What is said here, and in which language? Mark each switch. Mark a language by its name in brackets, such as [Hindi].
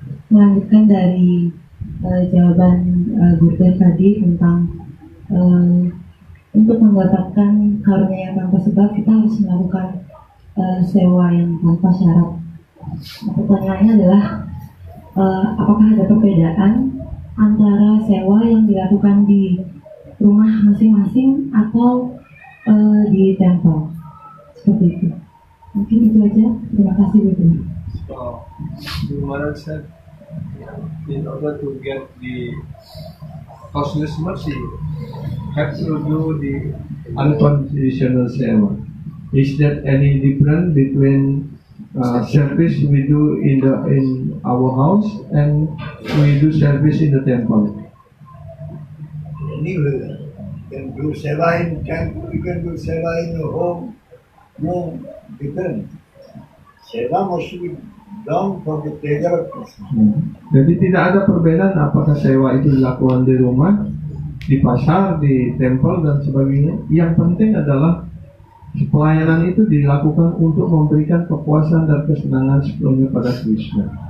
[Indonesian] Melanjutkan dari jawaban Gurudev tadi tentang untuk mendapatkan karunia yang tanpa sebab kita harus melakukan sewa yang tanpa syarat. Pertanyaannya adalah apakah ada perbedaan antara sewa yang dilakukan di rumah masing-masing atau di tempel? Seperti itu. Mungkin itu aja. Terima kasih Guru. [English] So, Guru Maharaj said, in order to get the causeless mercy, have to do the unconditional seva. Is there any difference between service we do in our house and we do service in the temple? Anyway, you can do seva in temple, you can do seva in your home. No different. Seva must be done for the pleasure of Krishna. [Indonesian] Jadi tidak ada perbedaan apakah sewa itu dilakukan di rumah, di pasar, di tempel dan sebagainya. Yang penting adalah pelayanan itu dilakukan untuk memberikan kepuasan dan kesenangan sepenuhnya pada Krishna.